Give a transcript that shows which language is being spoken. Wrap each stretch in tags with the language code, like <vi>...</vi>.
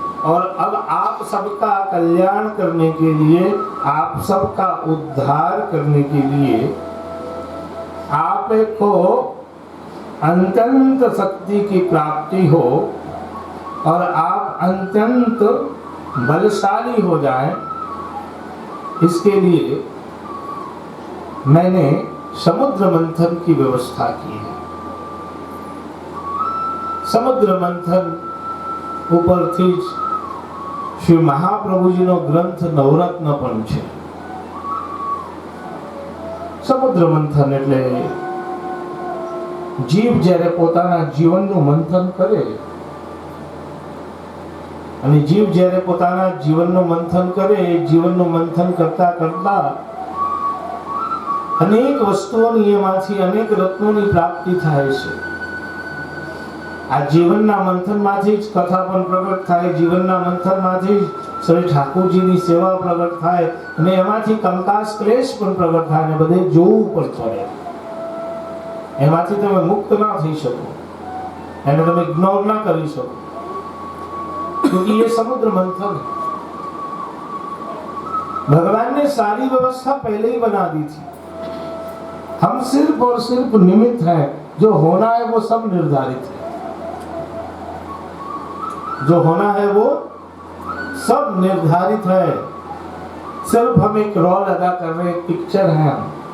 <hi>और अब आप सबका कल्याण करने के लिए, आप सबका उद्धार करने के लिए आपको अत्यंत शक्ति की प्राप्ति हो और आप अत्यंत बलशाली हो जाएं, इसके लिए मैंने समुद्र मंथन की व्यवस्था की है।</hi> <gu>समुद्र मंथन ઉપર થી શ્રી મહાપ્રભુજીનો ગ્રંથ નવરત્ન પણ છે। સમુદ્ર મંથન એટલે જીવ જ્યારે પોતાના જીવનનું મંથન કરે, અને જીવ જ્યારે પોતાના જીવનનું મંથન કરે, જીવનનું મંથન કરતા કરતા અનેક વસ્તુઓની એમાંથી અનેક રત્નોની પ્રાપ્તિ થાય છે। આ જીવનના મંથનમાંથી જ કથા પણ પ્રગટ થાય, જીવનના મંથનમાંથી જ શ્રી ઠાકોરજીની સેવા પ્રગટ થાય, અને એમાંથી કંકાસ ક્લેશ પણ પ્રગટ થાય, અને બધે જોવું પણ પડે। એમાંથી તમે મુક્ત ના થઈ શકો, એને તમે ઇગ્નોર ના કરી શકો,</gu> <hi>क्योंकि ये समुद्र मंथन है। भगवान ने सारी व्यवस्था पहले ही बना दी थी। हम सिर्फ और सिर्फ निमित्त हैं, जो होना है वो सब निर्धारित है। जो होना है वो सब निर्धारित है, सिर्फ हम एक रोल अदा कर रहे हैं, एक पिक्चर है हम।</hi>